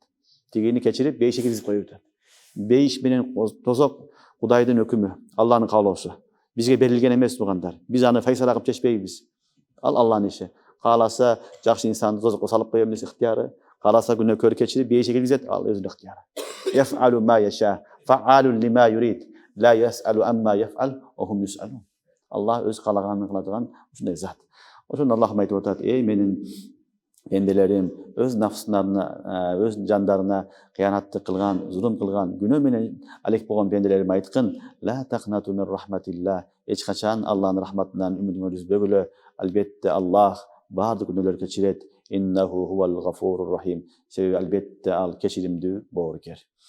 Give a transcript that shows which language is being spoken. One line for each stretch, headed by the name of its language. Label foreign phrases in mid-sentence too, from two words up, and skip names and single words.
Kyrgyz: Тигини кечирип бейишке киргизип коюп атат. Бейиш менен дозок Кудайдын өкүмү, Алланын каалоосу. Бизге берилген эмес туугандар. Биз аны файсала кылып чечпейбиз. Ал Алланын иши. Кааласа жакшы инсанды дозокко салып коем десе ыктыяры, кааласа күнөөкөр кечирип бейишке киргизет, ал өзүнүн ыктыяры.
Arabic: يفعل ما يشاء، فعال لما يريد، لا يسأل عما يفعل، وهم يسألون.
Kyrgyz: Алла өз каалаганын кыладыган ушундай зат. Ошондо Аллах айтып атат: "Эй менин пенделерим, өз нафсыларына, өз жандарына кыянаттык кылган, зулум кылган, күнөө менен алек болгон пенделериме айткын:
Arabic: لا تقنطوا من رحمة الله.
Kyrgyz: Эч качан Алланын рахматынан үмүтүңөрдү үзбөгүлө. Албетте Аллах баардык күнөөлөрдү кечирет.
Arabic: إنه هو الغفور الرحيم.
Kyrgyz: Себеби албетте ал кечиримдүү боорукер."